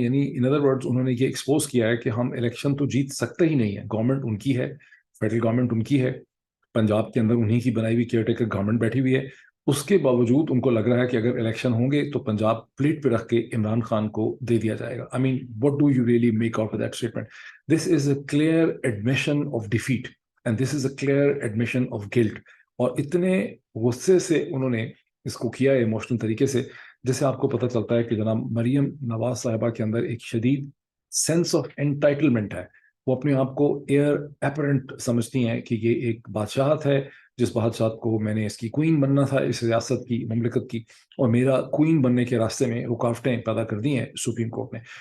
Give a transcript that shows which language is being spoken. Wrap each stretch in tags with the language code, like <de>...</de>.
<ur>یعنی</ur> <en>in other words</en> <ur>انہوں نے یہ ایکسپوز کیا ہے کہ ہم الیکشن تو جیت سکتے ہی نہیں ہیں. گورنمنٹ ان کی ہے، فیڈرل گورنمنٹ ان کی ہے، پنجاب کے اندر انہی کی بنائی ہوئی کیئر ٹیکر گورنمنٹ بیٹھی ہوئی ہے. اس کے باوجود ان کو لگ رہا ہے کہ اگر الیکشن ہوں گے تو پنجاب پلیٹ پہ رکھ کے عمران خان کو دے دیا جائے گا.</ur> <en>I mean, what do you really make out of that statement? This is a clear admission of defeat and this is a clear admission of guilt.</en> <ur>اور اتنے غصے سے انہوں نے اس کو کیا ہے ایموشنل طریقے سے، جسے آپ کو پتہ چلتا ہے کہ جناب مریم نواز صاحبہ کے اندر ایک شدید سینس آف انٹائٹلمنٹ ہے. وہ اپنے آپ کو ایئر اپرنٹ سمجھتی ہیں کہ یہ ایک بادشاہت ہے، جس بادشاہت کو میں نے اس کی کوئین بننا تھا، اس ریاست کی، مملکت کی، اور میرا کوئین بننے کے راستے میں رکاوٹیں پیدا کر دی ہیں سپریم کورٹ نے.</ur>